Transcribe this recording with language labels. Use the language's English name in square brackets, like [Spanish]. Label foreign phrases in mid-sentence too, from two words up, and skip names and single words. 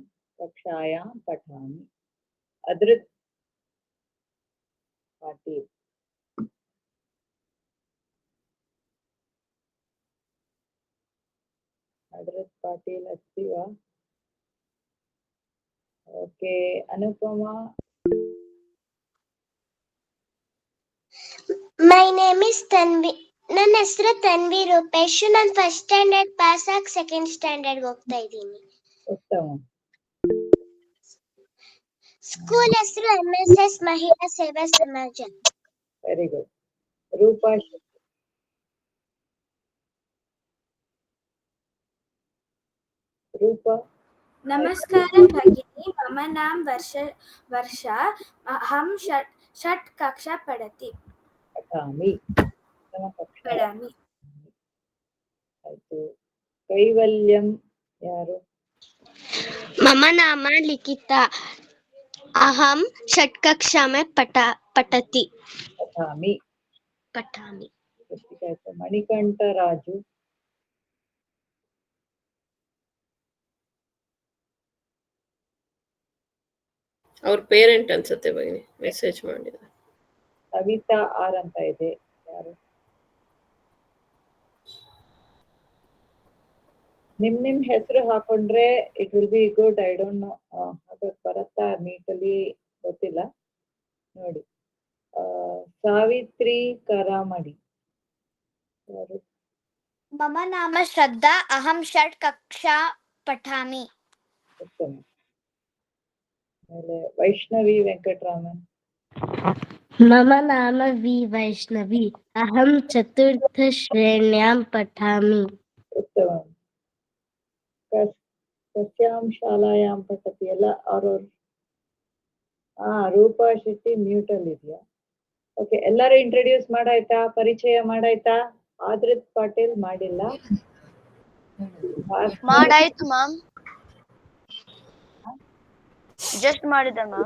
[Sanskrit] कक्षायां पठामि. अदृत् पाटील्. अदृत् पाटील् अस्ति वा? ओके. अनुपमा. [English] My name is Tanvi. [Kannada] ನನ್ನ ಹೆಸರು ತನ್ವಿ ರೂಪೇಶ್. ನಾನು [English] first standard pass [Kannada] ಆಗಿ [English] second standard [Kannada] ಹೋಗ್ತಾ ಇದ್ದೀನಿ. ಉತ್ತಮ. ಸ್ಕೂಲ್ ಹೆಸರು MSS ಮಹಿಳಾ ಸೇವಾ ಸಮಾಜ. [English] very good. ರೂಪಾ. ರೂಪಾ. [Sanskrit] नमस्कारं भगिनी, मम नाम वर्षा अहं षट् कक्षा पठामि [Kannada] ಆಯ್ತು. ಕೈವಲ್ಯಂ ಯಾರು? [Sanskrit] मम नाम लिखिता अहं षट् कक्षा में पठति पठामि. [Kannada] ಮಣಿಕಂಠ ರಾಜು. ಅವ್ರ ಪೇರೆಂಟ್ ಅನ್ಸುತ್ತೆ ಬನ್ನಿ, ಮೆಸೇಜ್ ಮಾಡಿದ್ದಾರೆ. ಕವಿತಾ ಆರ್ ಅಂತ ಇದೆ. ಯಾರು? ನಿಮ್ ಹೆಸರು ಹಾಕೊಂಡ್ರೆ [English] it will be good. I don't know [Kannada] ಅದು ಬರತ್ತಾ ನೀಟಲ್ಲಿ ಗೊತ್ತಿಲ್ಲ ನೋಡಿ. ಸಾವಿತ್ರಿ ಕರಾಮಡಿ ಯಾರು? [Sanskrit] मम नाम श्रद्धा अहं षट् कक्षा पठामि [Kannada] ಉತ್ತಮ. ಆಮೇಲೆ ವೈಷ್ಣವಿ ವೆಂಕಟರಾಮನ್. [Sanskrit] मम नाम वी वैष्णवी अहं चतुर्थ श्रेण्यां पठामि [Kannada] ಉತ್ತಮ. [Sanskrit] कस्यां शालायां पठति [Kannada] ಎಲ್ಲ ಅವ್ರವ್ರ. ರೂಪಾ ಶೆಟ್ಟಿ ಮ್ಯೂಟ್ ಅಲ್ಲಿ ಇದೆಯಾ? ಓಕೆ. ಎಲ್ಲರೂ ಇಂಟ್ರೊಡ್ಯೂಸ್ ಮಾಡಾಯ್ತಾ? ಪರಿಚಯ ಮಾಡಾಯ್ತಾ? ಆದ್ರಿತ್ ಪಾಟೀಲ್ ಮಾಡಿಲ್ಲ. ಮಾಡಾಯ್ತು ಮ್ಯಾಮ್, ಜಸ್ಟ್ ಮಾಡಿದೆ ಮ್ಯಾಮ್.